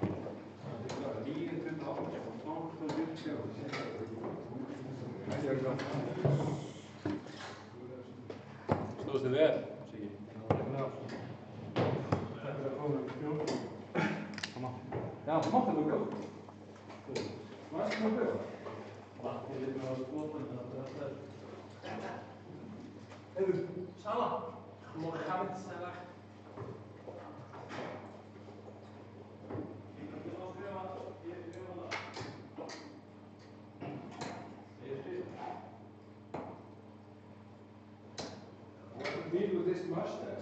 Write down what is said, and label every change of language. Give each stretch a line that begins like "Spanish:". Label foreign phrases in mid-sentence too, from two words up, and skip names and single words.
Icelandic: Stóðst þið vel, Siggi? Já, mátti nú bjóða. Mátti nú bjóða. Sala,
English: more comments than that. What's the deal with this mustache?